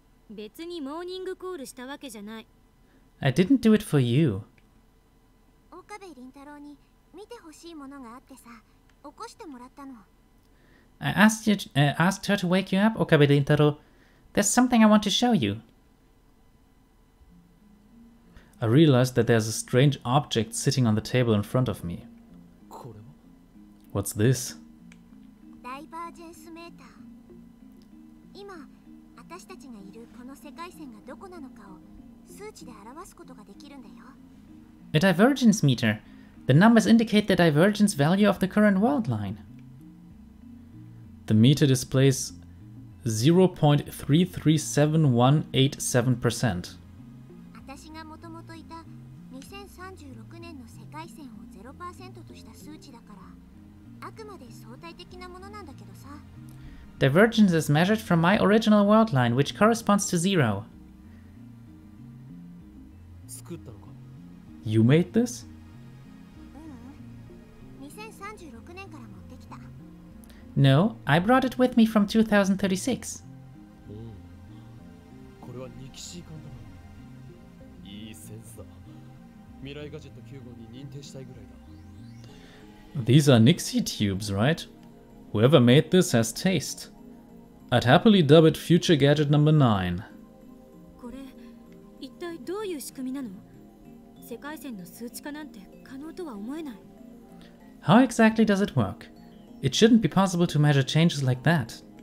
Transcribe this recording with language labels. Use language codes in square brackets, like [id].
[ja] 別にモーニングコールしたわけじゃない。 [en] I didn't do it for you. [ja] 岡部倫太郎に見てほしいものがあってさ、起こしてもらったの。 [en] I asked her to wake you up, Okabe Rintaro. There's something I want to show you. I realized that there's a strange object sitting on the table in front of me. [ja] これは [en] What's this? [ja] ダイバージェンスメーター。今、私たちがいるこの世界線がどこなのかを数値で表すことができるんだよ。 [en] A divergence meter. The numbers indicate the divergence value of the current world line. The meter displays 0.337187%. [ja] 私がもともといた2036年の世界線を 0% とした数値だから、あくまで相対的なものなんだけどさ。 [en] Divergence is measured from my original world line, which corresponds to 0. [ja] 作ったのか。 [en] You made this? [ja] 2036年から持ってきた。 [en] No, I brought it with me from 2036. [ja] これはニキシー缶だな。いいセンスだ。未来ガジェット9号に認定したいぐらいだ。 [en] These are Nixie tubes, right? Whoever made this has taste. I'd happily dub it Future Gadget number 9. [ja] これ一体どういう仕組みなの？世界線の数値化なんて可能とは思えない。 [en] How exactly does it work? It shouldn't be possible to measure changes like that.